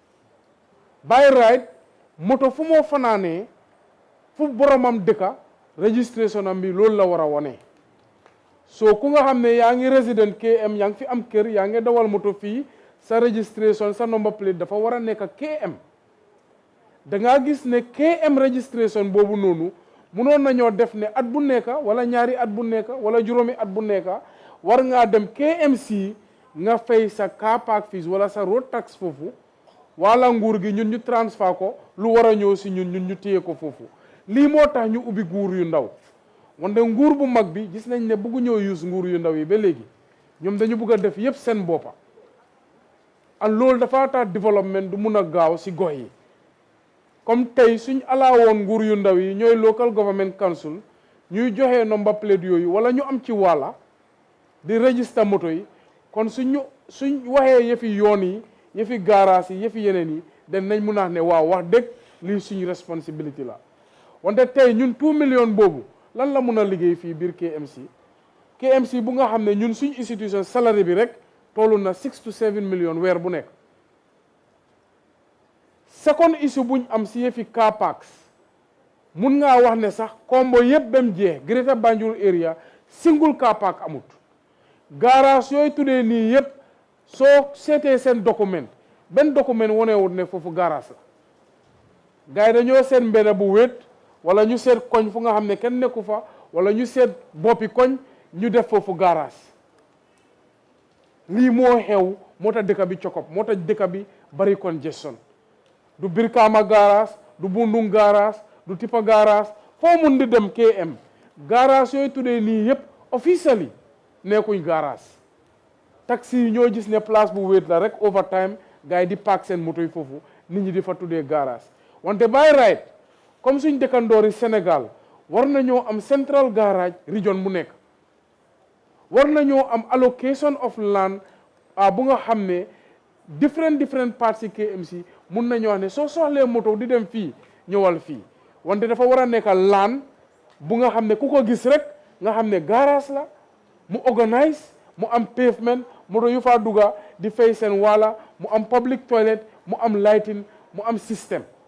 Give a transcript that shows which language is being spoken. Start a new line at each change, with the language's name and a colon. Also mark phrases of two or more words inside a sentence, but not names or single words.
English: by right
Wolof: moto fu moo fanaanee fu boromam dëkka registration am bi loolu la war a wone so ku nga xam ne yaa ngi résident KM yaa ngi fi am kër yaa ngi dawal moto fii sa registration sa
English: number plate
Wolof: dafa war a nekk KM da ngaa gis ne KM registration boobu noonu munoon nañoo def ne at bu nekk wala ñaari at bu nekk wala juróomi at bu nekk war ngaa dem KMC nga fay sa
English: car park fees
Wolof: wala sa
English: road tax
Wolof: foofu wala nguur gi ñun ñu transfer ko lu war a ñëw si ñun ñu téye ko foofu lii moo tax ñu ubbi nguur yu ndaw wante nguur bu mag bi gis nañ ne bëggu ñëw use nguur yu ndaw yi ba léegi ñoom dañu bëgg a def yépp seen boppa ak loolu dafa tax développement du mun a gaaw si gox yi comme tey suñ alaawoon nguur yu ndaw yi ñooy
English: local government council
Wolof: ñuy joxe
English: number plate
Wolof: yooyu wala ñu am ci wàlla di register moto yi kon suñ waxee yëfi yoon yi yëfi garage yi yëfi yeneen yi dañ nañ mun a ne waaw wax dëgg lii suñu responsibility la wante tey ñun 2 million boobu lan la mun a liggéey fii biir KMC bu nga xam ne ñun suñ institution salary bi rek tollu na 6 to 7 million weer bu nekk second issue buñ am si yëfi
English: car parks
Wolof: mun ngaa wax ne sax combo yëpp bem jeex Greater Banjul
English: area single car park
Wolof: amut garage yooyu tuddee nii yëpp soo seetee seen document benn document wonewut ne foofu garage la gars yi dañoo seet mbedd bu wéet wala ñu seet koñ fu nga xam ne kenn nekku fa wala ñu seet boppi koñ ñu def foofu garage lii moo xew moo tax dëkk bi cokop moo tax dëkk bi bari congestion du Brikama garage du Bundung garage du tipa garage foo mun di dem KM garage yooyu tuddee nii yëpp officially nekkuñ garage taxi yi ñoo gis ne place bu wéet la rek overtime gars yi di park seen moto yi foofu nit ñi di fa tuddee garage wante by right comme suñ dëkkandoori Sénégal war nañoo am
English: central garage region
Wolof: mu nekk war nañoo am
English: allocation of land
Wolof: bu nga xam ne
English: different parts
Wolof: yi KMC mun nañoo wax ne soo soxlee moto di dem fii ñëwal fii wante dafa war a nekk land bu nga xam ne ku ko gis rek nga xam ne garage la mu organise mu am pavement moto yu faa dugga di fay seen wala mu am
English: public toilet
Wolof: mu am lighting mu am système